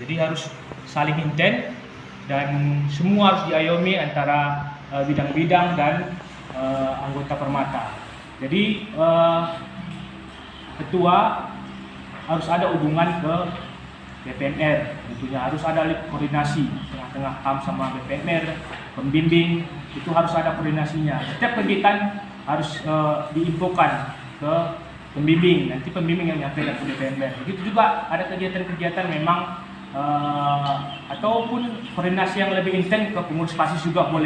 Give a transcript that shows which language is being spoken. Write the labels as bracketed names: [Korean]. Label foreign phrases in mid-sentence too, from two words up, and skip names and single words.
[Indonesian] Jadi harus saling intent dan semua harus diayomi antara bidang-bidang dan anggota Permata. Jadi ketua harus ada hubungan ke BPMR, tentunya harus ada koordinasi tengah-tengah KAM sama BPMR, pembimbing itu harus ada koordinasinya. Setiap kegiatan harus diinfokan ke pembimbing, nanti pembimbing yang nyampe ke BPMR. Begitu juga ada kegiatan-kegiatan memang ataupun koordinasi yang lebih intens ke pengurus KASIS juga boleh.